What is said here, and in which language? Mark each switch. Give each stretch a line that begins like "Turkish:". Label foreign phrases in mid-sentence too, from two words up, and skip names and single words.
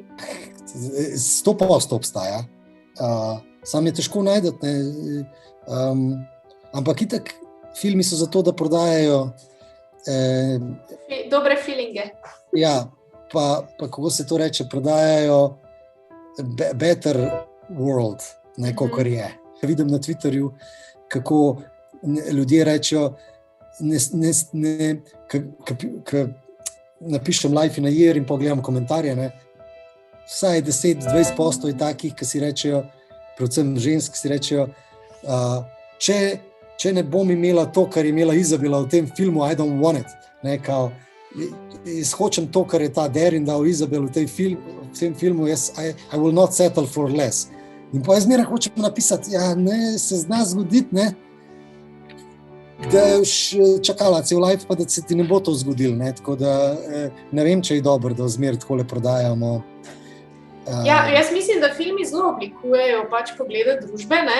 Slovenian: 100% obstaja. Sam je težko najti, ampak itak filmi so zato, da prodajajo dobre feelinge. Ja, pa kako se to reče, prodajajo
English: better world,
Slovenian: ne, kakor je. Vidim na Twitterju, kako ljudje rečejo, napišem Life in a Year in pogledam komentarje, ne, vsaj 10-20% je takih, ki si rečejo, predvsem žensk, ki si rečejo, če ne bom imela to, kar je imela Izabela v tem filmu,
English: I don't want it.
Slovenian: Ne, kao, jaz hočem to, kar je ta Darren dal Izabel v tem filmu,
English: I will not settle for less.
Slovenian: In pa jaz zmeraj hočem napisati, ja, ne, se zna zgoditi, ne, da je čakala cel life, pa da se ti ne bo to zgodilo. Ne? Tako da ne vem, če je dobro, da zmeraj takole prodajamo. Ja, jaz mislim, da filmi zelo oblikujejo pač poglede družbe, ne?